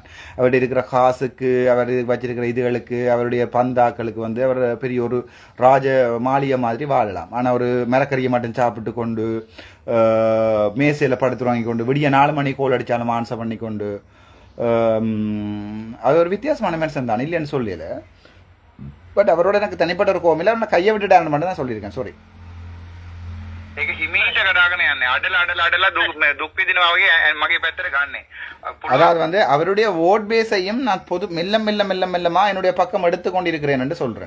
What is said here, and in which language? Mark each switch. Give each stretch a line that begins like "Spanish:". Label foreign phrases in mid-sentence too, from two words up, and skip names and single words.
Tamil: அவருடைய இருக்கிற காசுக்கு அவர் வச்சிருக்கிற இதுகளுக்கு அவருடைய பந்தாக்களுக்கு வந்து அவர் பெரிய ஒரு ராஜ மாளிகை மாதிரி வாழலாம். ஆனால் ஒரு மரக்கறியை மட்டும் சாப்பிட்டு கொண்டு மேசையில் படுத்து வாங்கி கொண்டு விடிய 4 மணி கோல் அடித்தாலும் ஆன்சர் பண்ணி கொண்டு அது ஒரு வித்தியாசமான மனுஷன் தான் இல்லைன்னு சொல்லல. பட் அவரோட எனக்கு தனிப்பட்ட ஒரு கோவம் இல்லை. அவனை கையை விட்டுட்டாருன்னு மட்டும் தான் சொல்லியிருக்கேன். சாரி.
Sinhala: ඒක හිමීට කඩාගෙන යන්නේ අඩලා දුක් විඳිනවා වගේ මගේ පැත්තට ගන්නෙ.
Tamil: அதாவது வந்து அவருடைய
English: vote base
Tamil: நான் மெல்லமா என்னுடைய பக்கம் எடுத்து கொண்டிருக்கிறேன் என்று சொல்றேன்.